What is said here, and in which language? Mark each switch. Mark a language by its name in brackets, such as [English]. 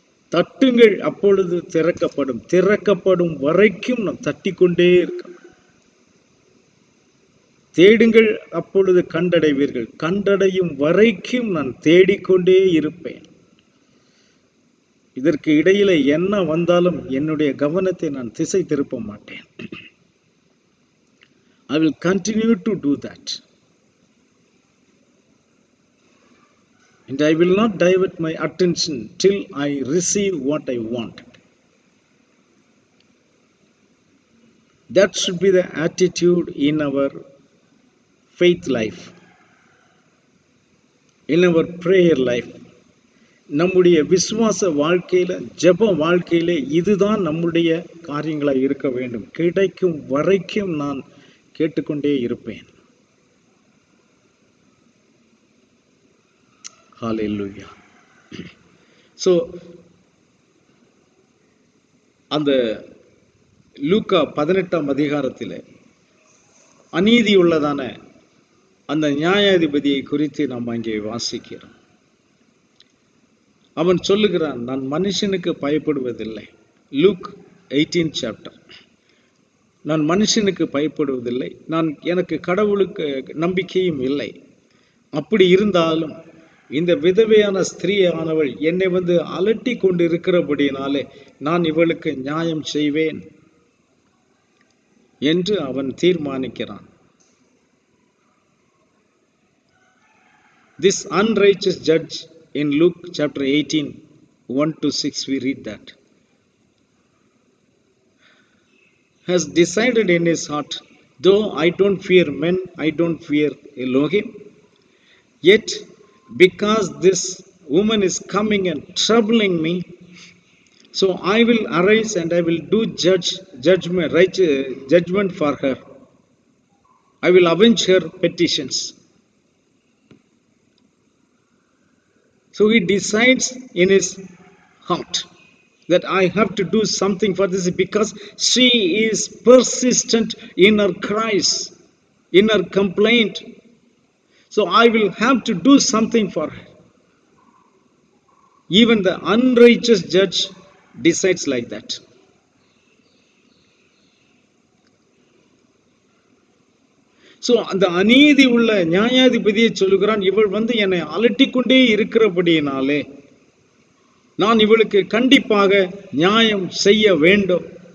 [Tamil] தட்டுங்கள், அப்பொழுது திறக்கப்படும். திறக்கப்படும் வரைக்கும் நான் தட்டிக்கொண்டே இருக்க வேண்டும். தேடுங்கள், அப்பொழுது கண்டடைவீர்கள். கண்டடையும் வரைக்கும் நான் தேடிக்கொண்டே இருப்பேன். இதற்கு இடையில என்ன வந்தாலும் என்னுடைய கவனத்தை நான் திசை திருப்ப மாட்டேன். [English] I will continue to do that. And I will not divert my attention till I receive what I wanted. That should be the attitude in our faith life, in our prayer life. [Tamil] நம்முடைய விசுவாச வாழ்க்கையில, ஜெப வாழ்க்கையில இதுதான் நம்முடைய காரியங்களாக இருக்க வேண்டும். கிடைக்கும் வரைக்கும் நான் கேட்டுக்கொண்டே இருப்பேன். ஹல்லேலூயா. ஸோ அந்த லூக்கா 18ஆம் அதிகாரத்தில் அநீதி உள்ளதான அந்த நியாயாதிபதியை குறித்து நாம் அங்கே வாசிக்கிறோம். அவன் சொல்லுகிறான், நான் மனுஷனுக்கு பயப்படுவதில்லை. Look 18 chapter. நான் மனுஷனுக்கு பயப்படுவதில்லை, எனக்கு கடவுளுக்கு நம்பிக்கையும் இல்லை. அப்படி இருந்தாலும் இந்த விதவையான ஸ்திரீயானவள் என்னை அலட்டி கொண்டு இருக்கிறபடினாலே நான் இவளுக்கு நியாயம் செய்வேன் என்று அவன் தீர்மானிக்கிறான். [English] This unrighteous judge in Luke chapter 18, 1-6 we read that, has decided in his heart, though I don't fear men, I don't fear Elohim, yet because this woman is coming and troubling me, so I will arise and I will do judgment for her. I will avenge her petitions. So he decides in his heart that I have to do something for this because she is persistent in her cries, in her complaint. So I will have to do something for her. Even the unrighteous judge decides like that. [Tamil] So அந்த அநீதி உள்ள நியாயாதிபதியை சொல்லுகிறான், இவள் என்னை அலட்டிக்கொண்டே இருக்கிறபடியினாலே நான் இவளுக்கு கண்டிப்பாக நியாயம் செய்ய வேண்டும்.